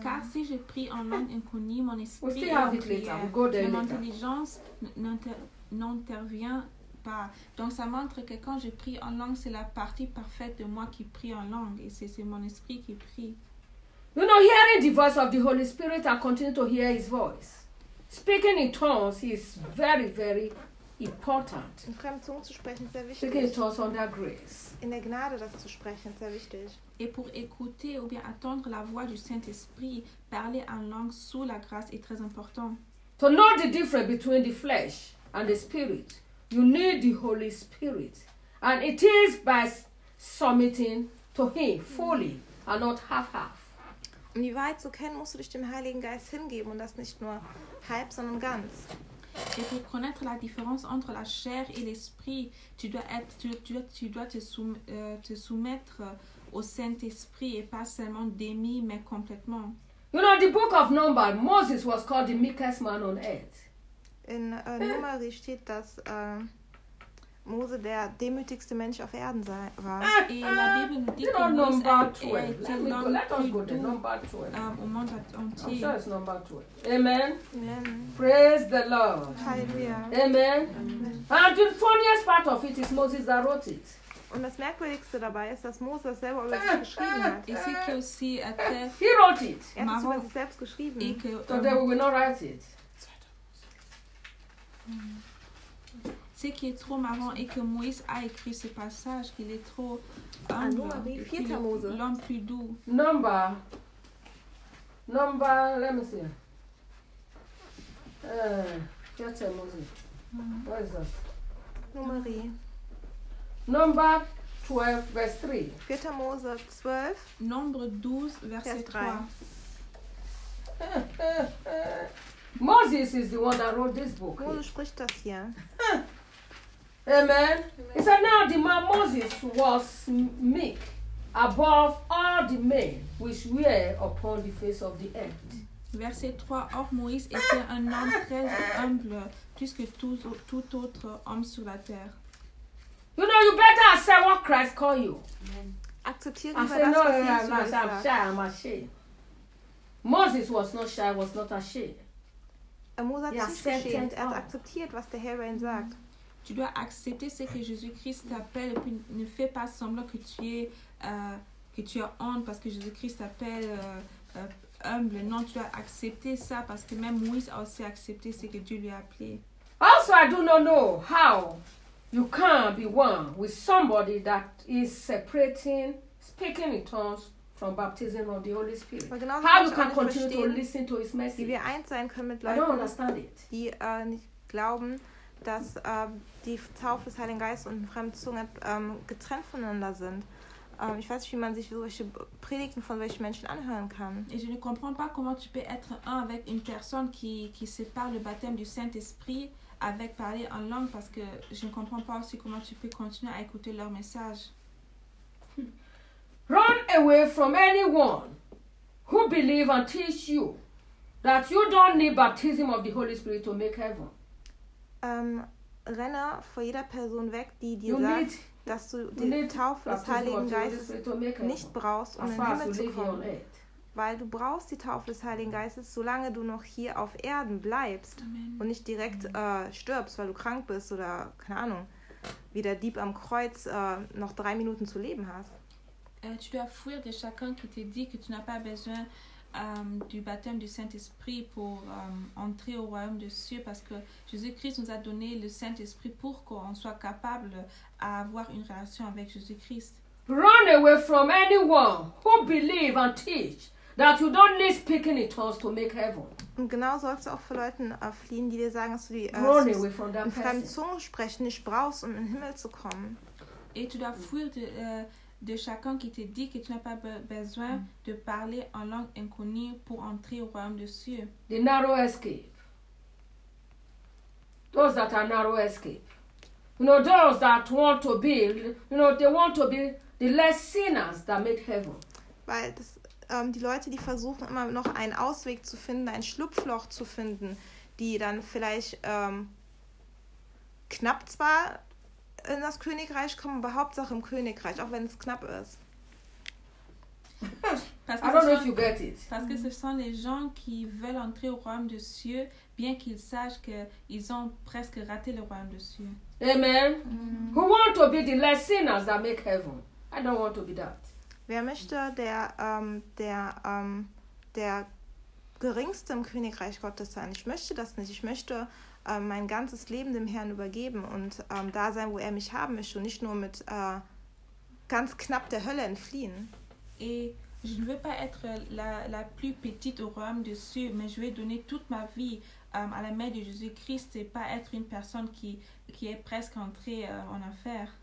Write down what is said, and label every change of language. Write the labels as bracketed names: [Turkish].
[French] Car si je prie en langue inconnue, mon esprit prie, mon intelligence n'intervient pas. Donc ça montre que quand je prie en langue, c'est la partie parfaite de moi qui prie en langue et c'est mon esprit qui prie. [English] You know, hearing the voice of the Holy Spirit, I continue to hear His voice. Speaking in tongues is very, very important. [German] In fremden Zungen zu sprechen ist sehr wichtig. [English] Speaking in tongues under grace. [German] In der Gnade das zu sprechen ist sehr wichtig. [French] Et pour écouter ou bien attendre la voix du Saint-Esprit, parler en langue sous la grâce est très important. [English] To know the difference between the flesh and the spirit, you need the Holy Spirit. And it is by submitting to Him fully and not half-half. [German] Um die Wahrheit zu kennen, musst du dich dem Heiligen Geist hingeben und das nicht nur halb, sondern ganz. [French] Et pour connaître la différence entre la chair et l'esprit, tu dois te soumettre au Saint-Esprit et pas seulement demi mais complètement. [English] You know, the book of Numbers, Moses was called the meekest man on earth. [German] In Numeri steht, dass Mose der demütigste Mensch auf Erden war. [French] Et la Bible nous dit que Mose était l'homme plus doux au monde entier. [English] I'm sure it's number 12. Amen. Amen. Praise the Lord. Hallelujah. Amen. Amen. And the funniest part of it is Moses that wrote it. [German] Und das Merkwürdigste dabei ist, dass Mose das selber über sich geschrieben hat. Ich sehe, dass sie [English] He wrote it. [German] Er hat es über sich selbst geschrieben. [English] So they will not write it. [French] Ce qui est trop marrant est que Moïse a écrit ce passage, qu'il est trop humble, l'homme plus doux. [English] Number Number, let me see. Where is that? [German] Numeri. [English] Number 12, verse 3. [German] 4. Mose 12. [French] Nombre 12, verset 3. [English] Moses is the one that wrote this book. [German] Mose spricht das hier. [English] Amen. He said, now the man Moses was meek above all the men which were upon the face of the earth. [French] Verset 3. Or Moïse était un homme très humble, plus que tout autre homme sur la terre. [English] You know, you better accept what Christ called you. [French] Accepter [English] I said, no, I'm shy, I'm ashamed. Moses was not shy, was not ashamed. [German] Moses hat sich geschämt, er hat akzeptiert, was der Herr über ihn sagt. [French] Tu dois accepter ce que Jésus-Christ t'appelle et puis ne fais pas semblant que tu es que tu as honte parce que Jésus-Christ t'appelle humble. Non, tu dois accepter ça parce que même Moïse a aussi accepté ce que Dieu lui a appelé. [English] Also, I do not know how you can be one with somebody that is separating, speaking in tongues from baptism of the Holy Spirit. How you can continue to listen to his message? [German] Wie wir eins sein können mit Leuten, [English] I don't understand it. [German] Die nicht glauben, dass die Taufe des Heiligen Geistes und Fremdzungen getrennt voneinander sind. Ich weiß nicht, wie man sich solche Predigten von solchen Menschen anhören kann. [French] Et je ne comprends pas comment tu peux être un avec une personne qui sépare le baptême du Saint-Esprit avec parler en langue, parce que je ne comprends pas aussi comment tu peux continuer à écouter leur message. [English] Run away from anyone who believe and teach you that you don't need baptism of the Holy Spirit to make heaven. [German] Renne vor jeder Person weg, die dir sagt, dass du die Taufe des Heiligen Geistes nicht brauchst, um in den Himmel zu kommen. Weil du brauchst die Taufe des Heiligen Geistes, solange du noch hier auf Erden bleibst und nicht direkt stirbst, weil du krank bist oder, keine Ahnung, wie der Dieb am Kreuz noch 3 Minuten zu leben hast. [French] Tu dois fuir de chacun qui te dit que tu n'as pas besoin du baptême du Saint-Esprit pour entrer au royaume des cieux, parce que Jésus-Christ nous a donné le Saint-Esprit pour qu'on soit capable à avoir une relation avec Jésus-Christ. [English] Run away from anyone who believe and teach that you don't need speaking in tongues to make heaven. [German] Und genau sollst du auch vor Leuten fliehen, die dir sagen, dass du die fremden Zungen sprechen nicht brauchst, um in den Himmel zu kommen. [French] Et tu dois fuir de chacun qui te dit que tu n'as pas besoin de parler en langue inconnue pour entrer au royaume des cieux. [English] The narrow escape. Those that are narrow escape. You know, those that want to be, you know, they want to be the less sinners that make heaven. [German] Weil das, die Leute, die versuchen immer noch einen Ausweg zu finden, ein Schlupfloch zu finden, die dann vielleicht knapp zwar in das Königreich kommen, aber Hauptsache im Königreich, auch wenn es knapp ist. [English] I don't know if you get it. [French] Parce que ce sont les gens qui veulent entrer au royaume des cieux, bien qu'ils sachent qu'ils ont presque raté le royaume des cieux. [English] Amen. Mm. Who want to be the less sinners that make heaven? I don't want to be that. [German] Wer möchte der geringste im Königreich Gottes sein? Ich möchte das nicht. Ich möchte mein ganzes Leben dem Herrn übergeben und da sein, wo er mich haben möchte und nicht nur mit ganz knapp der Hölle entfliehen. [French] Et je ne veux pas être la plus petite au royaume des cieux, mais je vais donner toute ma vie à la main de Jésus-Christ et pas être une personne qui est presque entrée en enfer.